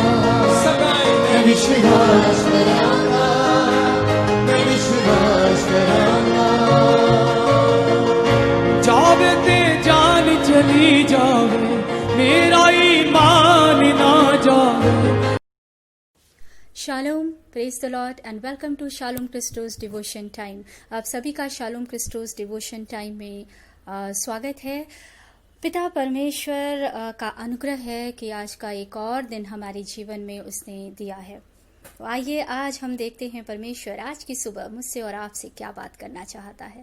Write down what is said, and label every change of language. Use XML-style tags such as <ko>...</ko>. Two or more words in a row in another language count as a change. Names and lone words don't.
<pa>ਮੈਂ ਵਿਸ਼ਵਾਸ ਕਰਾਂਗਾ, ਮੈਂ ਵਿਸ਼ਵਾਸ ਕਰਾਂਗਾ। ਜਾਵੇ ਤੇ ਜਾਨ ਚਲੀ ਜਾਵੇ, ਮੇਰਾ ਈਮਾਨ ਨਾ ਜਾਵੇ।</pa> <en>Shalom, praise the Lord and welcome to Shalom Christos Devotion Time.</en> <hi>आप सभी का शालोम क्रिस्टोस डिवोशन टाइम में स्वागत है। पिता परमेश्वर का अनुग्रह है कि आज का एक और दिन हमारे जीवन में उसने दिया है। तो आइए आज हम देखते हैं परमेश्वर आज की सुबह मुझसे और आपसे क्या बात करना चाहता है।</hi>